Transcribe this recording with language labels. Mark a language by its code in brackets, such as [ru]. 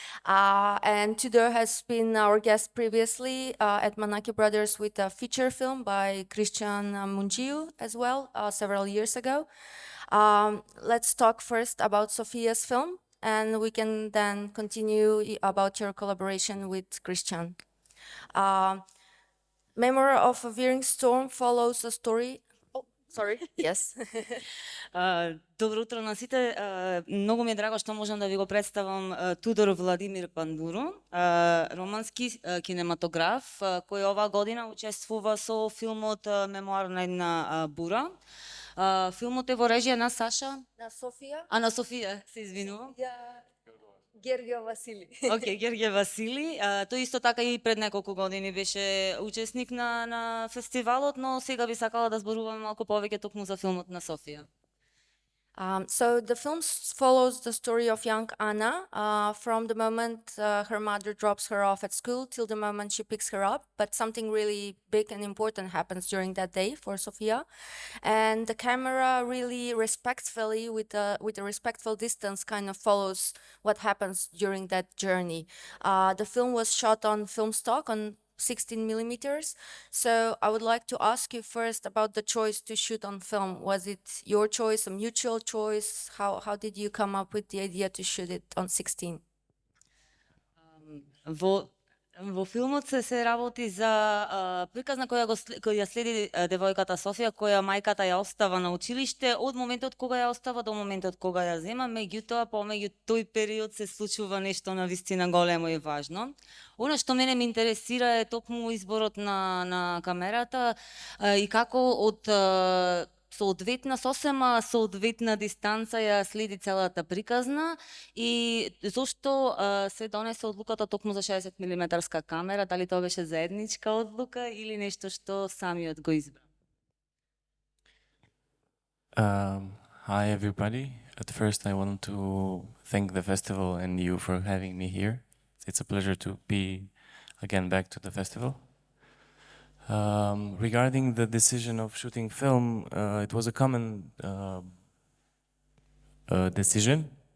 [en] And Tudor has been our guest previously at Manaki Brothers with a feature film by Christian Mungiu as well, several years ago. Let's talk first about Sofia's film, and we can then continue about your collaboration with Christian. Memoir of a Veering Storm follows a story. Oh, sorry. Yes. [mk] Добро утро на сите. Многу ми е драго што можам да ви го представам Тудор Владимир Пандуру, романски кинематограф, кој оваа година учествува со филмот Мемуар на една бура. Филмот е во режија на Саша. На Софија. На Софија, се извинувам. Гергија Васили. Океј, Гергија Васили. Тој исто така и пред неколку години беше учесник на фестивалот, но сега би сакала да зборуваме малку повеќе токму за филмот на Софија. [en] So the film follows the story of young Anna from the moment her mother drops her off at school till the moment she picks her up. But something really big and important happens during that day for Sofia, and the camera really respectfully, with a respectful distance, kind of follows what happens during that journey. The film was shot on film stock on 16 millimeters. So I would like to ask you first about the choice to shoot on film. Was it your choice, a mutual choice? How did you come up with the idea to shoot it on 16? [mk] Во филмот се работи за приказна која ја следи девојката Софија, која мајката ја остава на училиште од моментот кога ја остава до моментот кога ја зема. Меѓутоа, помеѓу тој период се случува нешто навистина големо и важно. Она што мене ме интересира е токму изборот на камерата и како од сосема соодветна дистанца ја следи целата приказна и зошто се донесе одлуката токму за 60 милиметарска камера, дали тоа беше заедничка одлука или нешто што самиот го избра? [en] Hi everybody. At first I want to thank the festival and you for having me here. It's a pleasure to be again back to the festival. Regarding the decision of shooting film, it was a common decision.